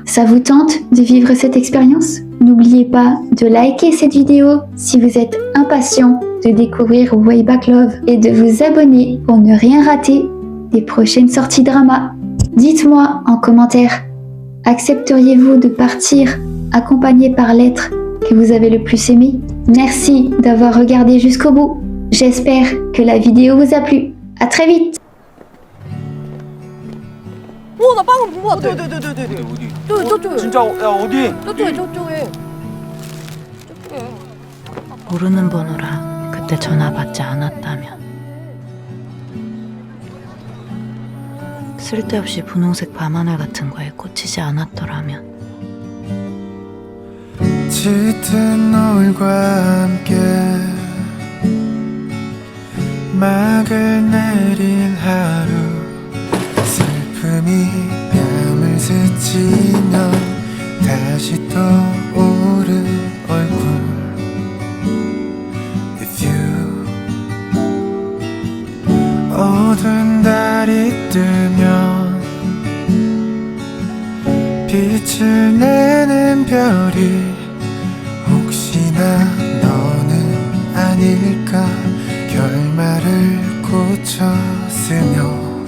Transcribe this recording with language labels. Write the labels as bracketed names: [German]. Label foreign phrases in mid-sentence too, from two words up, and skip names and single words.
[French] Ça vous tente de vivre cette expérience? N'oubliez pas de liker cette vidéo si vous êtes impatient de découvrir Way Back Love et de vous abonner pour ne rien rater des prochaines sorties drama. Dites-moi en commentaire, accepteriez-vous de partir accompagné par l'être que vous avez le plus aimé? Merci d'avoir regardé jusqu'au bout. J'espère que la vidéo vous a plu. À très vite. [Korean] 나 빵을 본 것 같아. 저쪽에. 진짜 야 어디? 저쪽에. 모르는 번호라 그때 전화 받지 않았다면, 쓸데없이 분홍색 밤하늘 같은 거에 꽂히지 않았더라면, 짙은 노을과 함께 막을 내린 하루, 슬픔이 뺨을 스치면 다시 떠오른 얼굴. [English] With you, [Korean] 어두운 달이 뜨면 빛을 내는 별이 혹시나 너는 아닐까, 결말을 고쳤으며